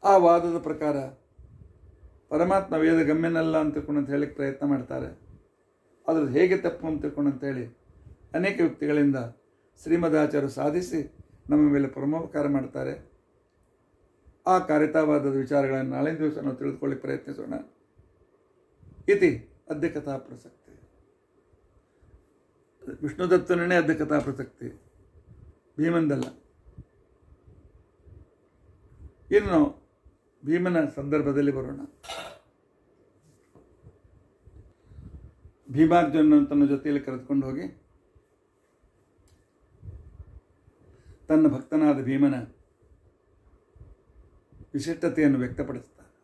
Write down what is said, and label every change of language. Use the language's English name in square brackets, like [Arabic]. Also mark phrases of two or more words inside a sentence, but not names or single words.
[Kannada] ಆ ವಾದದ ಪ್ರಕಾರ ಪರಮಾತ್ಮ ವೇದ ಗಮ್ಯನಲ್ಲ ಅಂತ ತಿಳ್ಕೊಂಡು ಅಂತ ಹೇಳಿಕ್ಕೆ ಪ್ರಯತ್ನ ಮಾಡ್ತಾರೆ. ಅದ್ರದ್ದು ಹೇಗೆ ತಪ್ಪು ಅಂತ ತಿಳ್ಕೊಂಡು ಅಂತೇಳಿ ಅನೇಕ ವ್ಯಕ್ತಿಗಳಿಂದ ಶ್ರೀಮದಾಚಾರ್ಯರು ಸಾಧಿಸಿ ನಮ್ಮ ಮೇಲೆ ಪರಮೋಪಕಾರ ಮಾಡ್ತಾರೆ. ಆ ಕಾರಿತಾವಾದದ ವಿಚಾರಗಳನ್ನು ನಾಳೆ ದಿವಸ ನಾವು ತಿಳಿದುಕೊಳ್ಳಿಕ್ಕೆ ಪ್ರಯತ್ನಿಸೋಣ. [Sanskrit] ಇತಿ ಅದ್ಯ ಕಥಾ ಪ್ರಸಕ್ತಿ. [Kannada] ವಿಷ್ಣುದತ್ತನೇ [Sanskrit] ಅದ್ಯ ಕಥಾ ಪ್ರಸಕ್ತಿ, [Kannada] ಭೀಮಂದಲ್ಲ. ಇನ್ನು ಭೀಮನ ಸಂದರ್ಭದಲ್ಲಿ ಬರೋಣ. ಭೀಮಾರ್ಜುನ ತನ್ನ ಜೊತೆಯಲ್ಲಿ ಕರೆದುಕೊಂಡು ಹೋಗಿ ತನ್ನ ಭಕ್ತನಾದ ಭೀಮನ ವಿಶಿಷ್ಟತೆಯನ್ನು ವ್ಯಕ್ತಪಡಿಸ್ತಾನೆ.